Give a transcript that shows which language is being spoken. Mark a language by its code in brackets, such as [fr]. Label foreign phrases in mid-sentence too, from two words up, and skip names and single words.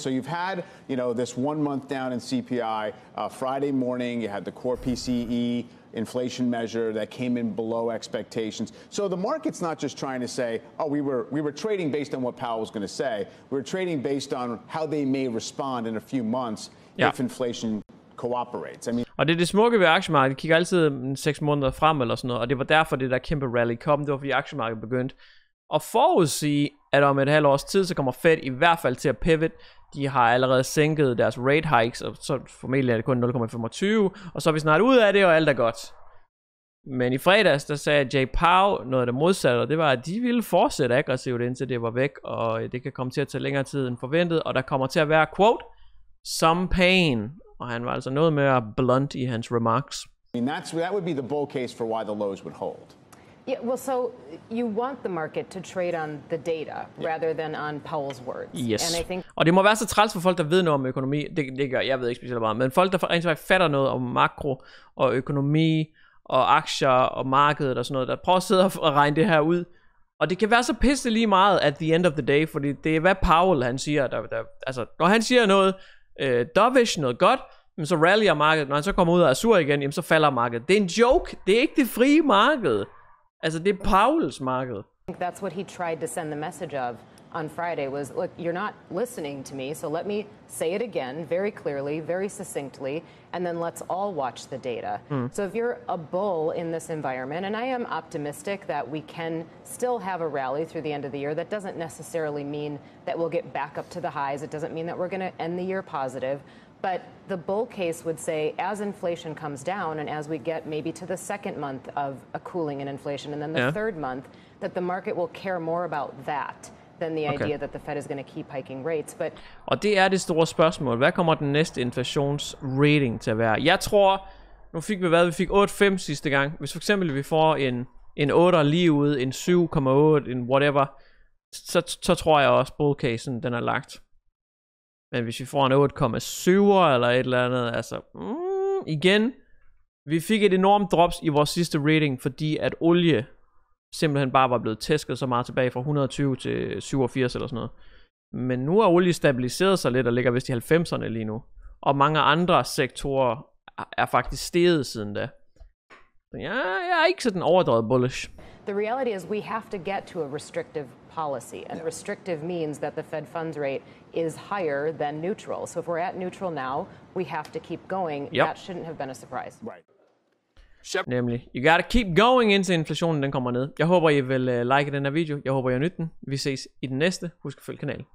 [en] So you've had, you know, this 1 month down in CPI. Friday morning, you had the core PCE inflation measure that came in below expectations. So the market's not just trying to say, oh, we were trading based on what Powell was going to say. We were trading based on how they may respond in a few months if inflation cooperates. I mean, [da] Og det er det smukke ved aktiemarkedet. Det kigger altid 6 måneder frem eller sådan noget, og det var derfor det der kæmpe rally kom. Det var fordi aktiemarkedet begyndte at forudsige, at om et halvt års tid, så kommer Fed i hvert fald til at pivot. De har allerede sænket deres [en] rate hikes, [da] og så formentlig er det kun 0,25, og så er vi snart ud af det, og alt er godt. Men i fredags, der sagde Jay Powell noget af det modsatte, og det var, at de ville fortsætte aggressivt, indtil det var væk, og det kan komme til at tage længere tid end forventet, og der kommer til at være, [en] quote, some pain. [da] Og han var altså noget mere blunt i hans remarks. [en] I mean, that would be the bull case for why the lows would hold. Yeah, well, so you want the market to trade on the data rather than on Powell's words. Yes. And I think [da] Og det må være så træls for folk, der ved noget om økonomi. Det gør jeg ved ikke specielt meget, men folk, der rent faktisk fatter noget om makro og økonomi og aktier og markedet og sådan noget, der prøver at sidde og regne det her ud. Og det kan være så pisse lige meget [en] at the end of the day, [da] fordi det er hvad Powell han siger. Altså, når han siger noget dovish, noget godt, så rallyer markedet. Når han så kommer ud og er sur igen, jamen, så falder markedet. Det er en joke. Det er ikke det frie marked. Altså, det er Powells marked. [en] I think that's what he tried to send the message of on Friday was, look, you're not listening to me, so let me say it again very clearly, very succinctly, and then let's all watch the data. So if you're a bull in this environment, and I am optimistic that we can still have a rally through the end of the year, that doesn't necessarily mean that we'll get back up to the highs. It doesn't mean that we're going to end the year positive. But the bull case would say, as inflation comes down and as we get maybe to the second month of a cooling in inflation and then the third month, that the market will care more about that than the idea that the Fed is going to keep hiking rates. But [da] og det er det store spørgsmål. Hvad kommer den næste inflationsrating til at være? Jeg tror, nu fik vi vi fik 8,5 sidste gang. Hvis for eksempel vi får en 8'er lige ude, en 7,8, en whatever, så tror jeg også bullcasen den er lagt. Men hvis vi får en 8,7 eller et eller andet, altså igen, vi fik et enormt drops i vores sidste rating, fordi at olie simpelthen bare var blevet tæsket så meget tilbage fra 120 til 87 eller sådan noget. Men nu er olie stabiliseret sig lidt og ligger vist i 90'erne lige nu. Og mange andre sektorer er faktisk steget siden da. Så jeg er ikke sådan overdrevet bullish. [en] the reality is we have to get to a restrictive policy, and restrictive means that the Fed funds rate is higher than neutral. So if we're at neutral now, we have to keep going. Yep. That shouldn't have been a surprise. Right. [da] Nemlig, [en] you gotta keep going [da] indtil inflationen den kommer ned. Jeg håber I vil like den her video. Jeg håber I har nydt den. Vi ses i den næste. Husk at følge kanalen.